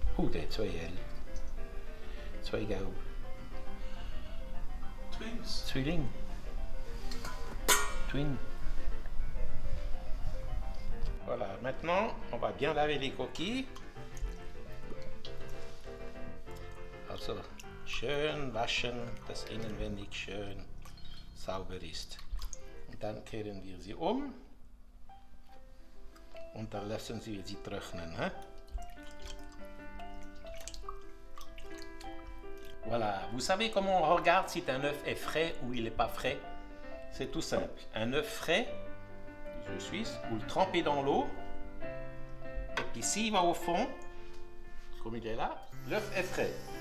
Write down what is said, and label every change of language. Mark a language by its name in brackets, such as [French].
[English] Dit 2 hel. 2 gauw. Twins. [German] Zwilling. [English] Twin. [French] Voilà, maintenant on va bien laver les coquilles. [German] Also schön waschen, dass innenwendig schön sauber ist. Und dann kehren wir sie um und dann lassen wir sie trocknen. [French] Voilà, vous savez comment on regarde si un œuf est frais ou il n'est pas frais? C'est tout simple. Un œuf frais, du œuf suisse, vous le trempez dans l'eau, et puis s'il va au fond, comme il est là, l'œuf est frais.